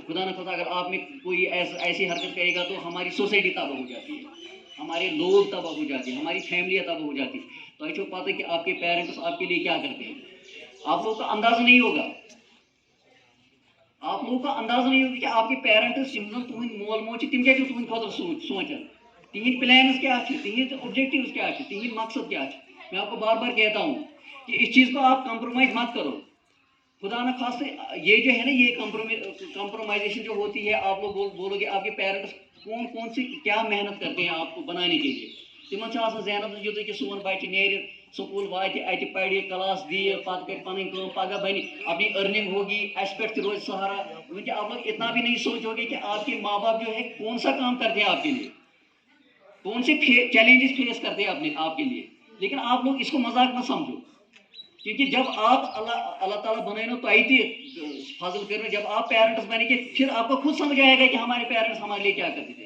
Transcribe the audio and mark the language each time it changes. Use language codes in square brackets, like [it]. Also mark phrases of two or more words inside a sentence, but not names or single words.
[ur] خدا نہ خدا اگر آپ میں کوئی ایسی حرکت کرے گا تو ہماری سوسائٹی تباہ ہو جاتی ہے, ہمارے لوگ تباہ ہو جاتے ہیں, ہماری فیملیاں تباہ ہو جاتی ہیں. تو آپ کو پتہ ہے کہ آپ کے پیرنٹس آپ کے لیے کیا کرتے ہیں. آپ لوگوں کا اندازہ نہیں ہوگا, آپ لوگوں کا اندازہ نہیں ہوگا کہ آپ کے پیرنٹس [ks] تہند مول موج تم کیا تہند خاطر سوچان, تہند پلانز کیا تہند اوبجیکٹوز کیا تہند مقصد کیا. [ur] میں آپ کو بار بار کہتا ہوں کہ اس چیز کو آپ کمپرومائز مت کرو. خدا نہ خاصے یہ جو ہے نا یہ کمپرومائزیشن جو ہوتی ہے, آپ لوگ بولو گے آپ کے پیرنٹس کون سی کیا محنت کرتے ہیں آپ کو بنانے کے لیے. [ks] تمن ذہنس یوتھ کہ سون بچہ نیرِ سکول واتہِ اتہ پرِ کلاس دی پتہ کر پنن کام پگہ بنی [ur] اپنی ارننگ ہوگی [ks] اس پہ روز سہارا. [ur] کیونکہ آپ لوگ اتنا بھی نہیں سوچو گے کہ آپ کے ماں باپ جو ہے کون سا کام کرتے ہیں آپ کے لیے, کون سے [en] challenges face [ur] کرتے ہیں آپ کے لیے. لیکن آپ لوگ اس کو مذاق مت سمجھو, کیونکہ جب آپ اللہ تعالیٰ بنائے نا تو فضل کرنا, جب آپ پیرنٹس بنے گے پھر آپ کو خود سمجھ آئے گا کہ ہمارے پیرنٹس ہمارے لیے کیا کرتے تھے.